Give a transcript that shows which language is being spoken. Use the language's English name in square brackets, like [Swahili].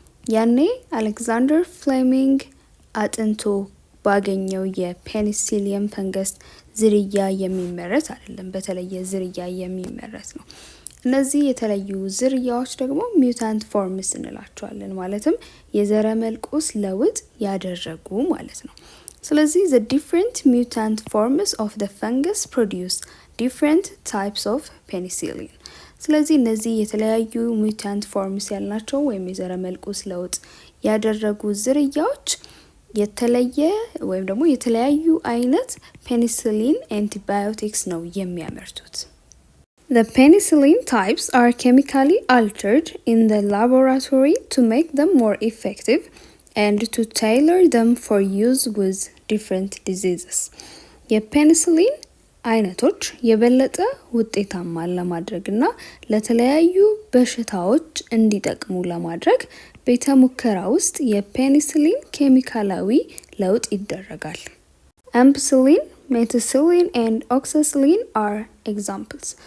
[Amharic] ያኔ አሌክዛንደር ፍሌሚንግ አጥንቶ ባገኘው የፔኒሲሊየም ፈንገስ ዝርያ የሚመረት አይደለም፣ በተለየ ዝርያ የሚመረት ነው። እነዚህ የተለዩ ዝርያዎች ደግሞ ሚውታንት ፎርምስ እንላቸዋለን። ማለትም የዘረመል ቁስ ለውጥ ያደረጉ ማለት ነው። ስለዚህ [English] the different mutant forms of the fungus produce different types of penicillin. [Amharic] ስለዚህ እነዚህ የተለያዩ ሚውታንት ፎርምስ ያልናቸው ወይም የዘረመል ቁስ ለውጥ ያደረጉ ዝርያዎች የተለየ ወይም ደግሞ የተለያዩ አይነት ፔኒሲሊን አንቲባዮቲክስ ነው የሚያመርቱት። [English] The penicillin types are chemically altered in the laboratory to make them more effective and to tailor them for use with different diseases. [Amharic] የፔኒሲሊን አይነቶች የበለጠ ውጤታማ ለማድረግና ለተለያዩ በሽታዎች እንዲጠቅሙ ለማድረግ ቤተ ሙከራ ውስጥ የፔኒሲሊን ኬሚካላዊ ለውጥ ይደረጋል። አምፒሲሊን፣ ሜታሲሊን and ኦክሳሲሊን [English] are examples.